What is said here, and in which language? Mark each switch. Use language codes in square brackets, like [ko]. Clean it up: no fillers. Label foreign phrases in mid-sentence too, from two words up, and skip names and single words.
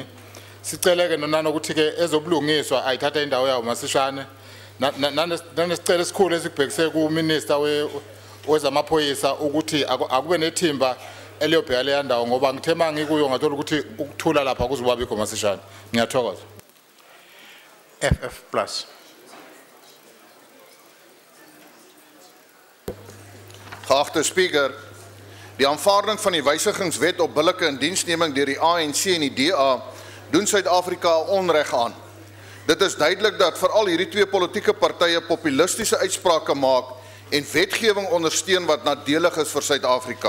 [zu] Siceleke nanokuthi ke ezobulungiswa ayithatha indawo yawo masishane nanesicelo esikhulu esikubhekise kuminister wezamaphoyisa ukuthi akube nethimba eliyobheka leya ndawo ngoba ngithema ngikuyo ngathola ukuthi ukuthula lapha kuzoba bikho masishane. Ngiyathokoza. [af] FF+. Geachte Speaker, die aanvaarding van die wysigingswet op billike indiensneming deur die ANC en die DA doen Suid-Afrika onreg aan. Dit is duidelik dat veral hierdie twee politieke partye populistiese uitsprake maak en wetgewing ondersteun wat nadelig is vir Suid-Afrika.